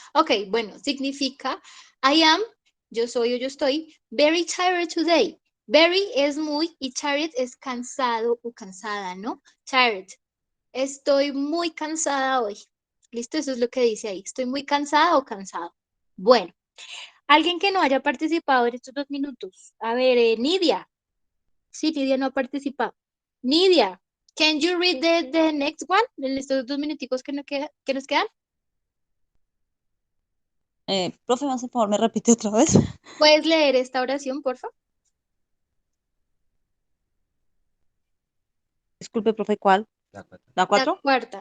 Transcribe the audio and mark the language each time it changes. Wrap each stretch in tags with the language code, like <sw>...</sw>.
<es>Ok, bueno, significa</es> <en>I am,</en> <es>yo soy o yo estoy,</es> <en>very tired today.</en> <es>Very es muy y tired es cansado o cansada, ¿no? Tired. Estoy muy cansada hoy. Listo, eso es lo que dice ahí. Estoy muy cansada o cansado. Bueno, alguien que no haya participado en estos 2 minutos. A ver, Nidia. Sí, Nidia no ha participado.</es> <en>Nidia, can you read the next one?</en> <es>En estos 2 minuticos que nos quedan. Profe, ¿me hace favor? ¿Me repite otra vez? ¿Puedes leer esta oración, por favor? Disculpe, profe, ¿cuál? ¿La La 4? cuarta,</es>